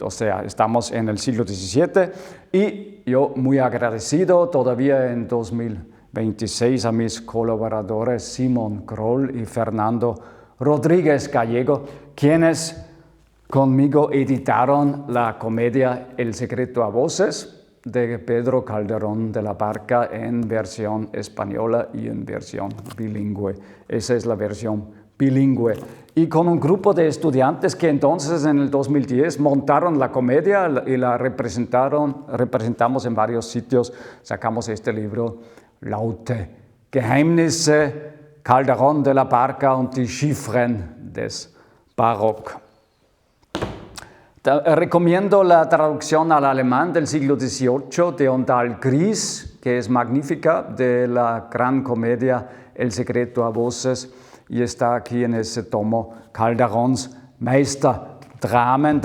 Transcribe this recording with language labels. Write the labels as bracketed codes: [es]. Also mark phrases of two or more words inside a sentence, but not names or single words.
[es] O sea, estamos en el siglo XVII y yo muy agradecido todavía en 2026 a mis colaboradores Simón Kroll y Fernando Rodríguez Gallego, quienes conmigo editaron la comedia El secreto a voces de Pedro Calderón de la Barca en versión española y en versión bilingüe. Esa es la versión bilingüe. Y con un grupo de estudiantes que entonces en el 2010 montaron la comedia y la representamos en varios sitios, sacamos este libro, Laute Geheimnisse, Calderón de la Barca und die Chiffren des Barock. Recomiendo la traducción al alemán del siglo XVIII de Ondal Gris, que es magnífica, de la gran comedia El secreto a voces, y está aquí en ese tomo Calderóns Meisterdramen.